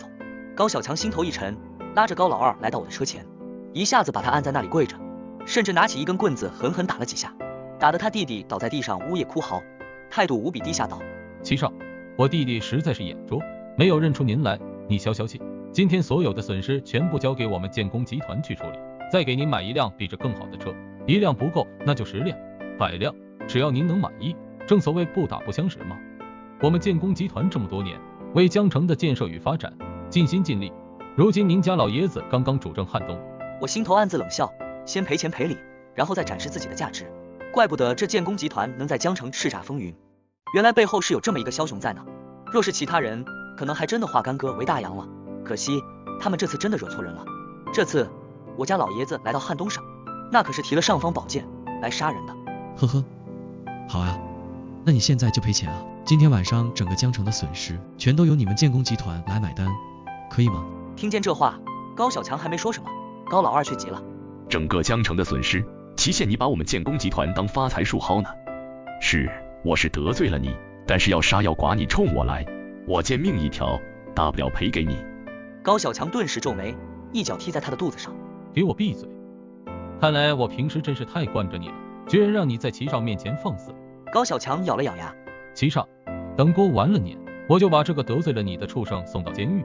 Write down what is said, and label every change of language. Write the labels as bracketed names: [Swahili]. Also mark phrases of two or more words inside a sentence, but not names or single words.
[Chinese] 高小強心頭一沉，拉着高老二來到我的車前，一下子把他按在那裡跪着，甚至拿起一根棍子狠狠打了幾下，打得他弟弟倒在地上嗚咽哭嚎，態度無比低下道： 祁少，我弟弟實在是眼拙，沒有認出您來，你消消氣，今天所有的損失全部交給我們建工集團去處理，再給您買一輛比這更好的車，一輛不夠那就10輛100輛，只要您能滿意。正所謂不打不相識嘛。我們建工集團這麼多年，為江城的建設與發展盡心盡力。如今您家老爺子剛剛主政漢東，我心頭暗自冷笑，先賠錢賠禮，然後再展示自己的價值。怪不得這建工集團能在江城叱咤風雲，原來背後是有這麼一個梟雄在呢。若是其他人，可能還真的化干戈為大洋了。可惜他們這次真的惹錯人了。這次我家老爺子來到漢東省，那可是提了尚方宝劍來殺人的。呵呵，好啊，那你現在就賠錢啊！今天晚上整個江城的損失全都由你們建工集团來買单，可以吗？听见這話，高小強還沒說什麼，高老二卻急了。整個江城的損失，期限你把我們建工集團當發財樹薅呢？是，我是得罪了你，但是要殺要剮你衝我來，我見命一條，大不了賠給你。高小強頓時皺眉，一腳踢在他的肚子上。給我閉嘴！看來我平時真是太慣着你了，居然讓你在齊少面前放肆。高小強咬了咬牙，齊少，等過完了年，我就把這個得罪了你的畜生送到監獄。